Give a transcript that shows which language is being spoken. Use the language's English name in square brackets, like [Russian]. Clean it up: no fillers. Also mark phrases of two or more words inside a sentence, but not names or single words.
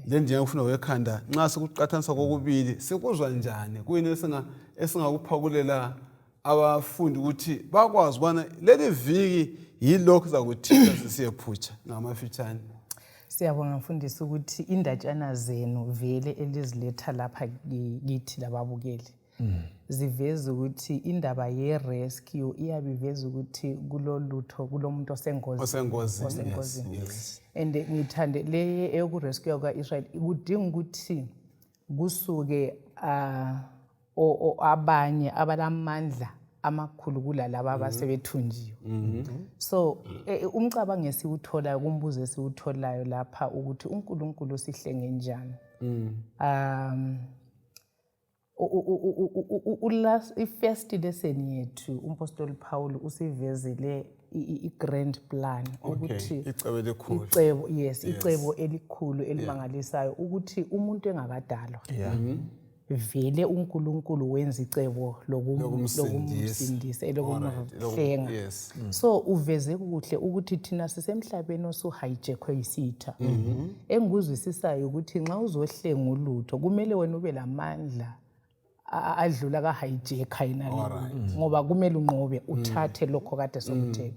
[North Ndebele] Le ndlela yokufunda ngekhanda nxa sikuqathanisa kokubili sikuzwa njani kuyini esingakuphakulela abafundi ukuthi bakwazi ubana leli viki yilokho zakuthinta sisiyephutsha ngamafitshane. Siyabonga mfundisi ukuthi indatshana zenu vele eliziletha lapha kithi lababukeli. Ziveza ukuthi indaba ye-rescue iyabiveza ukuthi kulolutho kulomuntu osengozini. [English] Yes. [North Ndebele] And ngithande le eyokurescue kwa-Israel kudinga ukuthi kusuke abanye abalamandla amakhulu kulalaba abasebethunjiwe. So umcabango esiwutholayo kumbuzo esiwutholayo lapha ukuthi uNkulunkulu usihlenge njani. I-first lesson yethu umpostoli Paul usivezile i-grand plan ukuthi icebo elikhulu elimangalisayo ukuthi umuntu engakadalwa vele uNkulunkulu wenza icebo lokumsindisa elokumhlenga. So uveze kuhle ukuthi thina sisemhlabeni osuhijackwe isitha. Engikuzwisisayo ukuthi nxa uzohlenga ulutho kumele wena ube lamandla adlula ka-hijack ngoba kumele unqobe uthathe lokho kade somthetho.